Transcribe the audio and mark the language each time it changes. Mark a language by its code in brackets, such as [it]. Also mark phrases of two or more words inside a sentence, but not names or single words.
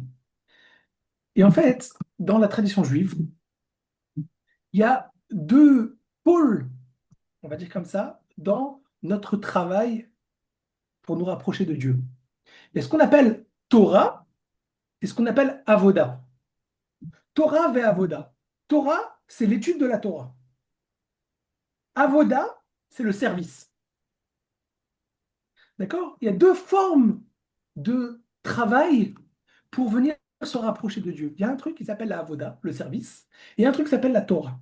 [fr] Et en fait, dans la tradition juive, il y a deux pôles, on va dire comme ça, dans notre travail pour nous rapprocher de Dieu. Il y a ce qu'on appelle Torah et ce qu'on appelle Avoda. [he] תורה ועבודה. [fr] Torah, c'est l'étude de la Torah. Avoda, c'est le service. D'accord? Il y a deux formes de travail pour venir se rapprocher de Dieu. Il y a un truc qui s'appelle la Avoda, le service, et un truc qui s'appelle la Torah.